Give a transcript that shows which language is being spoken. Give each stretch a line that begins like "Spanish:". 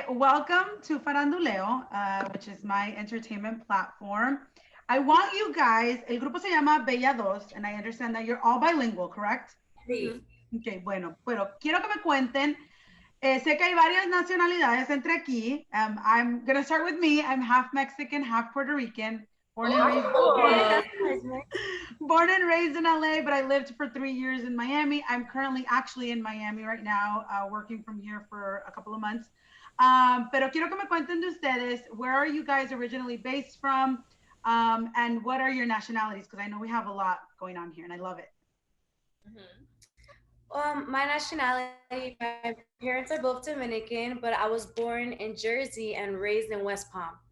English: Welcome to Faranduleo, which is my entertainment platform. I want you guys,
Spanish: el grupo se llama Bella Dos,
English: and I understand that you're all bilingual, correct?
Spanish: Sí. Okay, bueno, pero quiero que me cuenten. Sé que hay varias nacionalidades entre aquí.
English: I'm going to start with me. I'm half Mexican, half Puerto Rican. Born and raised, Oh, born and raised in LA, but I lived for 3 years in Miami. I'm currently actually in Miami right now, working from here for a couple of months.
Spanish: Pero quiero que me cuenten de ustedes.
English: Where are you guys originally based from? And what are your nationalities? Because I know we have a lot going on here and I love it. my nationality, my parents are both Dominican, but I was born in Jersey and raised in West Palm.